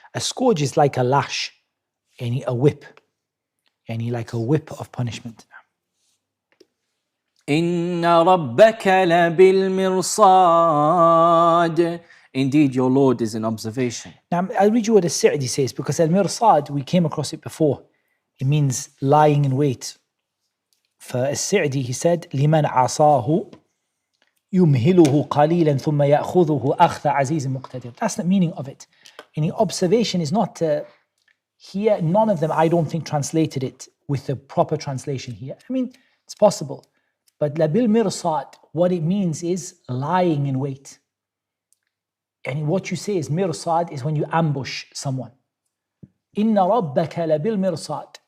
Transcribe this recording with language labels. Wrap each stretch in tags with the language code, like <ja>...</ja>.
<en>A scourge is like a lash, a whip, like a whip of punishment.</en> <ar>إن ربك لبالمرصاد,</ar> <en>indeed your Lord is in observation. Now I'll read you what As-Sa'di says, because al-mirsad, we came across it before. It means lying in wait. For As-Sa'di, he said,</en> <ar>لمن عصاه يمهله قليلا ثم يأخذه أخذ عزيز مقتدر.</ar> <en>That's the meaning of it. Observation is not here. None of them, I don't think, translated it with the proper translation here. It's possible. But labil mirsad, what it means is lying in wait. And what you say is mirsad is when you ambush someone.</en> <ar>Inna rabbaka labil mirsad.</ar>